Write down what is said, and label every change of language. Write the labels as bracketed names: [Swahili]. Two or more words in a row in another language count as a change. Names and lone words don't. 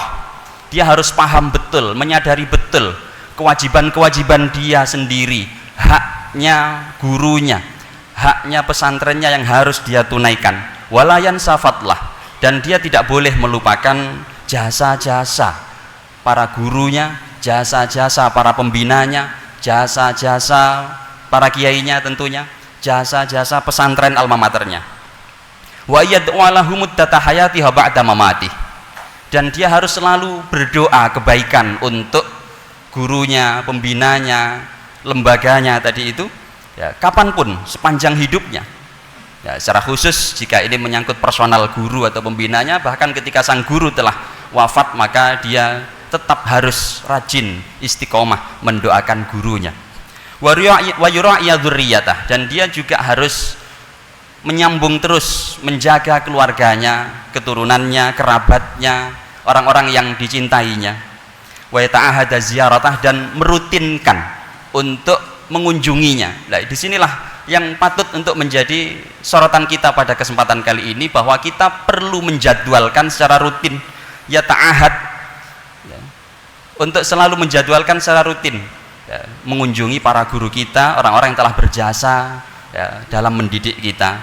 [Indonesian] Dia harus paham betul, menyadari betul kewajiban-kewajiban dia sendiri, haknya gurunya, haknya pesantrennya yang harus dia tunaikan. [Arabic] Walayan safatlah, [Indonesian] dan dia tidak boleh melupakan jasa-jasa para gurunya, jasa-jasa para pembinanya, jasa-jasa para kiainya tentunya, jasa-jasa pesantren alma maternya. [Arabic] Wa yad'u lahu muddata hayatihi ba'da mamatih, [Indonesian] dan dia harus selalu berdoa kebaikan untuk gurunya, pembinanya, lembaganya tadi itu ya, kapanpun sepanjang hidupnya ya, secara khusus jika ini menyangkut personal guru atau pembinanya, bahkan ketika sang guru telah wafat maka dia tetap harus rajin istiqomah mendoakan gurunya. [Arabic] Wa yura'iya dzurriyyatah, [Indonesian] dan dia juga harus menyambung terus menjaga keluarganya, keturunannya, kerabatnya, orang-orang yang dicintainya. [Arabic] Wa yata'ahada ziyaratah, [Indonesian] dan merutinkan untuk mengunjunginya. Nah, disinilah yang patut untuk menjadi sorotan kita pada kesempatan kali ini, bahwa kita perlu menjadwalkan secara rutin, ya ta'ahad ya, untuk selalu menjadwalkan secara rutin ya, mengunjungi para guru kita, orang-orang yang telah berjasa ya, dalam mendidik kita.